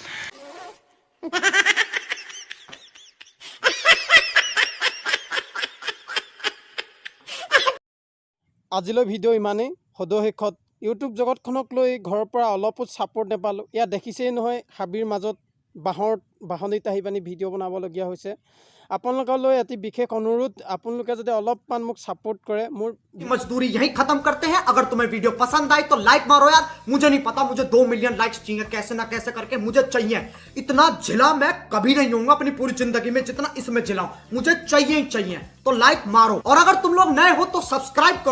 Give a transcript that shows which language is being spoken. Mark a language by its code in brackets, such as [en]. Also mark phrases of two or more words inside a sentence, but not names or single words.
[as] আজিলৈ ভিডিঅ' ইমানেই। সদশেষত ইউটিউব জগতখনক লৈ ঘৰৰ পৰা অলপো ছাপোৰ্ট নাপালোঁ। ইয়াত দেখিছেই নহয়, হাবিৰ মাজত বাহনিত আহি পানি ভিডিঅ' বনাবলগীয়া হৈছে। আপোনালোকলৈ এটি বিশেষ অনুৰোধ, আপোনালোকে যদি অলপমান মোক ছাপোৰ্ট কৰে, মোৰ [hi] मजदूरी यही खत्म करते हैं। अगर तुम्हें वीडियो पसंद आई तो लाइक मारो यार। मुझे नहीं पता, मुझे 2 [en] million likes [hi] चाहिए, कैसे ना कैसे करके मुझे चाहिए। इतना झिला मैं कभी नहीं होऊंगा अपनी पूरी जिंदगी में जितना इसमें झिलाऊं। मुझे चाहिए ही चाहिए, तो लाइक मारो। और अगर तुम लोग नए हो तो सब्सक्राइब करो।